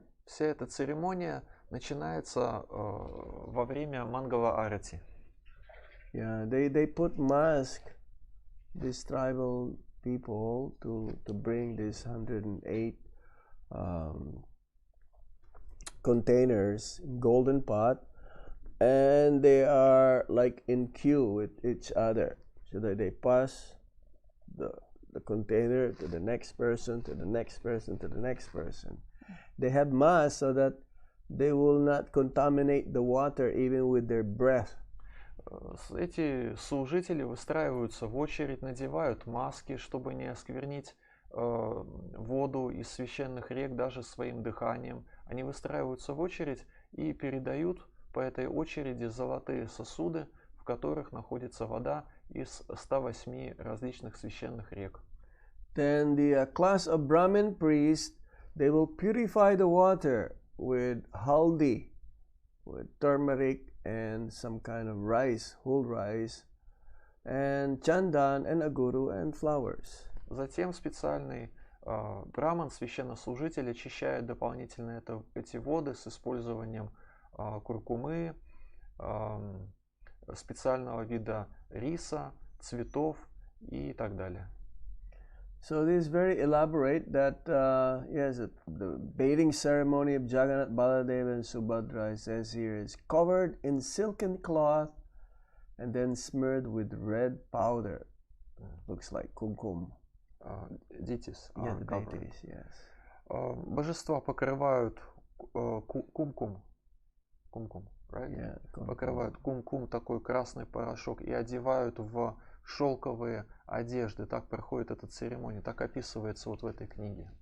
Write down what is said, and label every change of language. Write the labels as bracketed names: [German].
[Russian] Вся эта церемония начинается во время Мангала-арати. [English] Yeah, they put mask, these tribal people, to bring these 108 containers in golden pot, and they are like in queue with each other, so that they pass the container to the next person, to the next person, to the next person. They have masks so that they will not contaminate the water even with their breath. [Russian] Эти служители выстраиваются в очередь, надевают маски, чтобы не осквернить воду из священных рек даже своим дыханием. Они выстраиваются в очередь и передают по этой очереди золотые сосуды, в которых находится вода из 108 различных священных рек. [English] Then the class of Brahmin priests, they will purify the water with haldi, with turmeric and some kind of rice, whole rice, and chandan and aguru and flowers. [Russian] Затем специальный браман, священнослужитель, очищает дополнительно эти воды с использованием куркумы, специального вида риса, цветов и так далее. [English] So this is very elaborate that, yes, the bathing ceremony of Jagannath, Baladeva and Subhadra, it says here, is covered in silken cloth and then smeared with red powder. Looks like kumkum. Дитис. Yeah, the deities, yes. [Russian] Божества покрывают кумкум, [English] right? Yeah, [Russian] покрывают кумкум, такой красный порошок, и одевают в шелковые одежды. Так проходит эта церемония, так описывается вот в этой книге.